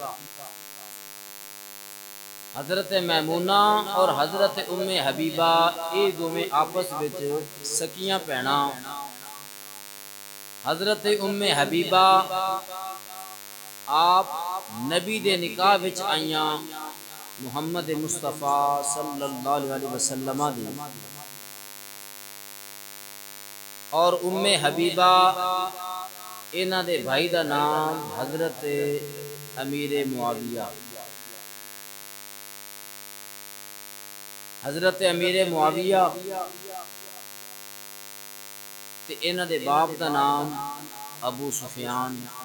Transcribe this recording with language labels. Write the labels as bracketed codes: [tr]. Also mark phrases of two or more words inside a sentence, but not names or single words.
[pa] حضرت میمونہ اور حضرت ام حبیبہ یہ دوویں آپس وچ سکیاں بھیناں. حضرت ام حبیبہ آپ نبی دے نکاح وچ آئیاں محمد مصطفیٰ [ar] صلى الله عليه وسلم [pa] دی، اور ام حبیبہ انہاں دے بھائی دا نام حضرت امیر معاویہ. حضرت امیر معاویہ تے انہاں دے باپ دا نام ابو سفیان.